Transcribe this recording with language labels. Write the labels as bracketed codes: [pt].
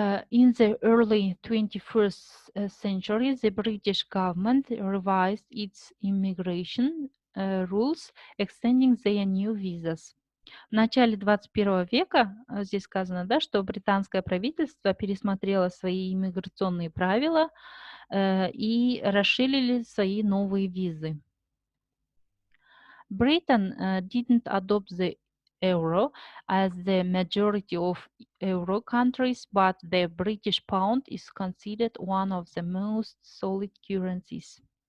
[en] In the early 21st century, the British government revised its immigration rules, extending their new visas. [ru] В начале 21 века, здесь сказано, да, что британское правительство пересмотрело свои иммиграционные правила и расширили свои новые визы. [en] Britain didn't adopt the euro as the majority of euro countries, but the British pound is considered one of the most solid currencies.